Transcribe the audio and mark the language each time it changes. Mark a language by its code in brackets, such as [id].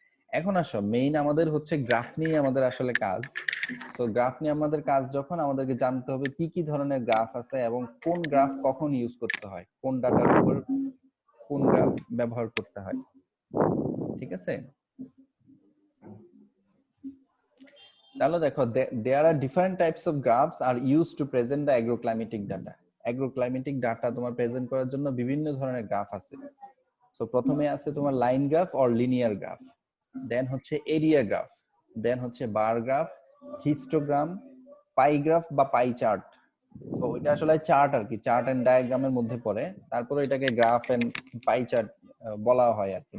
[bn] এখন আসো, মেইন আমাদের হচ্ছে গ্রাফ নিয়ে আমাদের আসলে কাজ। সো গ্রাফ নিয়ে আমাদের কাজ যখন, আমাদেরকে জানতে হবে কি কি ধরনের গ্রাফ আছে এবং কোন গ্রাফ কখন ইউজ করতে হয়, কোন ডাটার উপর কোন গ্রাফ ব্যবহার করতে হয়। ঠিক আছে? তাহলে দেখো, [en] there are different types of graphs are used to present the agroclimatic data. [bn] অ্যাগ্রোক্লাইমেটিক data তোমার প্রেজেন্ট করার জন্য বিভিন্ন ধরনের গ্রাফ আছে। সো প্রথমে আছে তোমার line graph or linear graph, দেন হচ্ছে এরিয়া গ্রাফ, দেন হচ্ছে বার গ্রাফ, হিস্টোগ্রাম, পাই গ্রাফ বা পাই চার্ট। সো এটা আসলে চার্ট আর কি, চার্ট এন্ড ডায়াগ্রামের মধ্যে পড়ে। তারপরে এটাকে গ্রাফ এন্ড পাই চার্ট বলা হয় আর কি।